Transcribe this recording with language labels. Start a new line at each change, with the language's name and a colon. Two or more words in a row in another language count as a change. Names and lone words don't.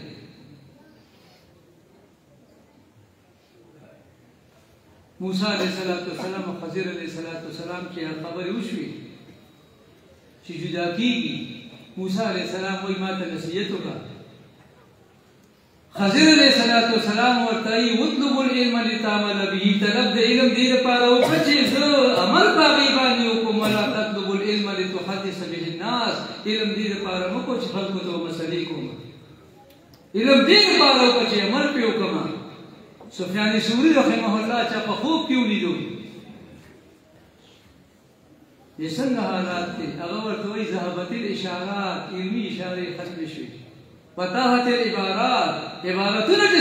Pashto: موسی
Arabic: علیه السلام
Pashto: او خضر
Arabic: علیه السلام
Pashto: چې خبرې وشوې چې جدا کېږي موسی
Arabic: علیه السلام
Pashto: وایي ما ته نصیحت وکړه خضر
Arabic: علیه السلام
Pashto: ورته وایي
Arabic: اطلب العلم لتعمل به
Pashto: طلب د علم دې لپاره وکړه چې زه عمل په هغې باندې وکړم
Arabic: ولا تطلب العلم لتحدث به الناس
Pashto: علم دې لپاره مه کوه چې خلکو ته مسلې کوم علم دې لپاره وکړه چې عمل پرې وکړم سفیان ثوری
Arabic: رحمه الله
Pashto: چا په خوب کې ولیدو یې څنګه حالات دي هغه ورته وایي
Arabic: ذهبت الاشارات
Pashto: علمي اشارې ختمې شوې
Arabic: فتحت العبارات
Pashto: عبارتونه چې